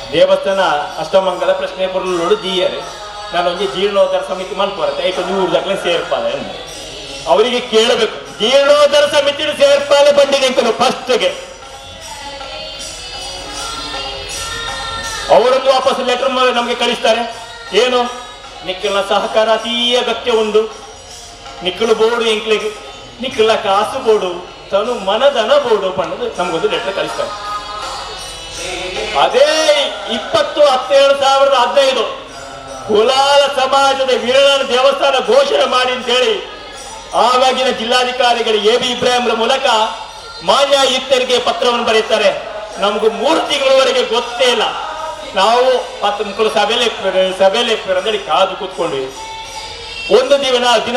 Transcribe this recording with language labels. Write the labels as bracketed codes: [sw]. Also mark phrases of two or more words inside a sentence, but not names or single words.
[tcy] ದೇವಸ್ಥಾನ ಅಷ್ಟಮಂಗಲ ಪ್ರಶ್ನೆ ಪುರ್ಲೋಡು ದೀಯರೆ ನಾನೊಂದು ಜೀರ್ಣೋದ್ಧಾರ ಸಮಿತಿ ಮಲ್ಪರತ್ತೆ ಐಕ ನೂರು ದಾಖಲೆ ಸೇರ್ಪಾಲೆ [kn] ಅವರಿಗೆ ಕೇಳಬೇಕು [tcy] ಜೀರ್ಣೋದ್ಧಾರ ಸಮಿತಿ ಸೇರ್ಪಾಲೆ [kn] ಬಂದಿದೆ ಫಸ್ಟ್ಗೆ ಅವರೊಂದು ವಾಪಸ್ ಲೆಟರ್ ನಮಗೆ ಕಳಿಸ್ತಾರೆ [tcy] ಏನು ನಿಕ್ಕಲ್ನ ಸಹಕಾರ ಅತೀ ಅಗತ್ಯ ಉಂಟು ನಿಕ್ಕಲು ಬೋರ್ಡು ಎಂಕ್ಲೆಗೆ ನಿಕ್ಕಲ ಕಾಸು ಬೋರ್ಡು ತನು ಮನದನ ಬೋರ್ಡು ಪಣ್ಣದು [kn] ನಮಗೊಂದು ಲೆಟರ್ ಕಳಿಸ್ತಾರೆ ಅದೇ 20/10/2015 ಕುಲಾಲ ಸಮಾಜದ ವೀರನ ದೇವಸ್ಥಾನ ಘೋಷಣೆ ಮಾಡಿ ಅಂತೇಳಿ ಆವಾಗಿನ ಜಿಲ್ಲಾಧಿಕಾರಿಗಳು ಎ ಬಿ ಇಬ್ರಾಹಿಂರ ಮೂಲಕ ಮಾನ್ಯ ಆಯುಕ್ತರಿಗೆ ಪತ್ರವನ್ನು ಬರೀತಾರೆ ನಮಗೂ 3 ತಿಂಗಳವರೆಗೆ ಗೊತ್ತೇ ಇಲ್ಲ ನಾವು ಮುಕ್ಕಳು ಸಭೆಯಲ್ಲಿ ಅಂತೇಳಿ ಕಾದು ಕೂತ್ಕೊಂಡ್ವಿ ಒಂದು ದಿನ